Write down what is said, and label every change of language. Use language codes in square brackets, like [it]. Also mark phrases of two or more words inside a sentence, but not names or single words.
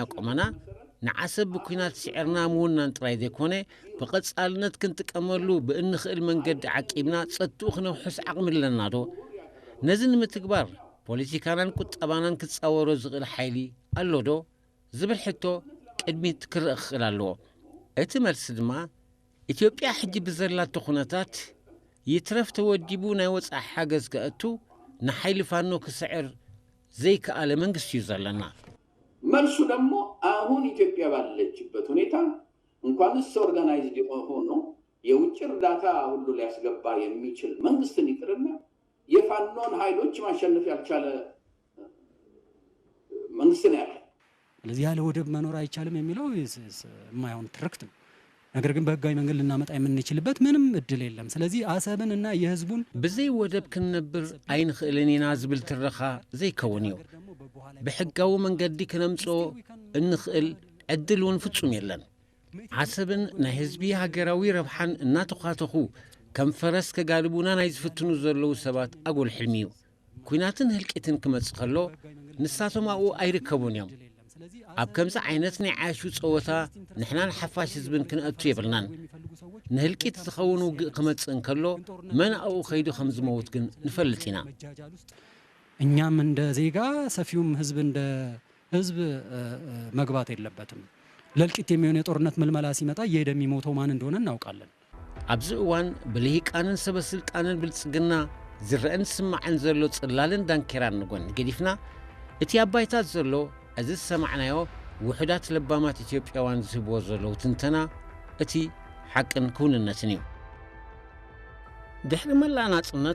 [ti] ቆመና ንዓሰብ ብኩናት ስዕርና ምውናን ጥራይ ዘይኮነ ብቐጻልነት ክንጥቀመሉ ብእንኽእል መንገዲ ዓቂብና ጸጥኡ ክነውሕስ ዓቕሚ ኣለና ዶ ነዚ ንምትግባር ፖለቲካናን ቁጠባናን ክትጻወሮ ዝኽእል ሓይሊ ኣሎ ዶ ዝብል ሕቶ ቅድሚት ክርአ ክኽእል ኣለዎ እቲ መልሲ ድማ ኢትዮጵያ ሕጂ ብዘላቶ ኩነታት ይትረፍ ተወዲቡ ናይ ወፃኢ ሓገዝ ከእቱ ንሓይሊ ፋኖ ክስዕር ዘይከኣለ መንግስቲ እዩ ዘለና [am] መልሱ ደግሞ አሁን ኢትዮጵያ ባለችበት ሁኔታ እንኳንስ ኦርጋናይዝድ ሆኖ የውጭ እርዳታ ሁሉ ሊያስገባ የሚችል መንግስትን ይቅርና የፋኖን ኃይሎች ማሸነፍ ያልቻለ መንግስት ነው ያለው ስለዚህ ያለ ወደብ መኖር አይቻልም የሚለው የማይሆን ትርክት ነው ነገር ግን በህጋዊ መንገድ ልናመጣ የምንችልበት ምንም እድል የለም ስለዚህ አሰብን እና የህዝቡን [ti] በዘይ ወደብ ክንነብር አይንኽእልኒና ዝብል ትረኻ ዘይከውን እዩ ብሕጋዊ መንገዲ ክነምጾ እንኽእል ዕድል እውን ፍጹም የለን ዓሰብን ናይ ህዝቢ ሃገራዊ ረብሓን እናተኻተኹ ከም ፈረስ ከጋልቡና ናይ ዝፍትኑ ዘለዉ ሰባት ኣጎል ሕልሚ እዩ ኩናትን ህልቂትን ክመጽእ ከሎ ንሳቶም ኣብኡ ኣይርከቡን እዮም ኣብ ከምዚ ዓይነት ናይ ዓያሹ ፀወታ ንሕና ንሓፋሽ ህዝብን ክንእቱ የብልናን ንህልቂት ዝኸውን ውግእ ክመጽእ እንከሎ መን ኣብኡ ኸይዱ ከም ዝመውት ግን ንፈልጥ ኢና [am] እኛም እንደ ዜጋ ሰፊውም ህዝብ እንደ ህዝብ መግባት የለበትም ለልቂት የሚሆን የጦርነት ምልመላ ሲመጣ እየሄደ የሚሞተው ማን እንደሆነ እናውቃለን [ti] ኣብዚ እዋን ብልሂቃንን ሰበስልጣንን ብልጽግና ዝረአን ስማዕን ዘሎ ጽላልን ዳንኬራን ንጎን ገዲፍና እቲ ኣባይታት ዘሎ እዚ ሰማዕናዮ ውሕዳት ለባማት ኢትዮጵያውያን ዝህብዎ ዘለዉ ትንተና እቲ ሓቅን ክውንነትን እዩ ድሕሪ መላእ ናጽነት